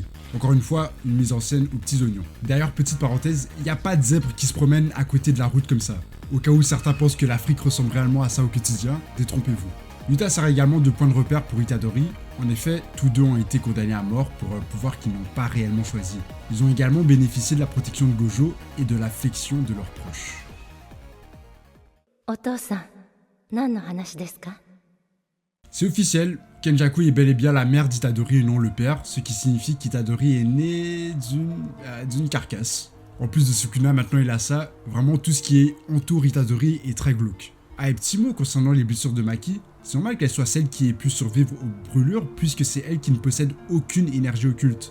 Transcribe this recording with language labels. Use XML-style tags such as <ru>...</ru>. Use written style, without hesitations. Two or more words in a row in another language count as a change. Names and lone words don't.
<fr>Encore une fois, une mise en scène aux petits oignons. D'ailleurs, petite parenthèse, il n'y a pas de zèbre qui se promène à côté de la route comme ça. Au cas où certains pensent que l'Afrique ressemble réellement à ça au quotidien, détrompez-vous. Yuta sert également de point de repère pour Itadori, En effet, tous deux ont été condamnés à mort pour un pouvoir qu'ils n'ont pas réellement choisi. Ils ont également bénéficié de la protection de Gojo et de l'affection de leurs proches.</fr> <ja>お父さん、何の話ですか？</ja> <fr>C'est officiel, Kenjaku est bel et bien la mère d'Itadori et non le père, ce qui signifie qu'Itadori est né d'une carcasse. En plus de Sukuna, maintenant il a ça, vraiment tout ce qui entoure Itadori est très glauque. Ah, et petit mot concernant les blessures de Maki, c'est normal qu'elle soit celle qui ait pu survivre aux brûlures puisque c'est elle qui ne possède aucune énergie occulte.</fr>